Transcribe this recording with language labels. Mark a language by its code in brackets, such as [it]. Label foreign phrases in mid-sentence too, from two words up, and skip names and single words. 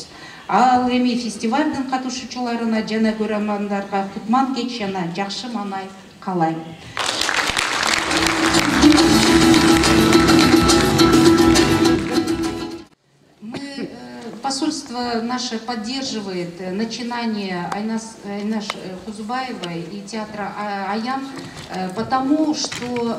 [ky] Ал эми фестивалдын катышуучуларына жана көрөрмандарга кутман кеч жана жакшы маанай каалайм. [ru] Посольство наше поддерживает начинание Айнаш Кузубаевой и театра Аян, потому что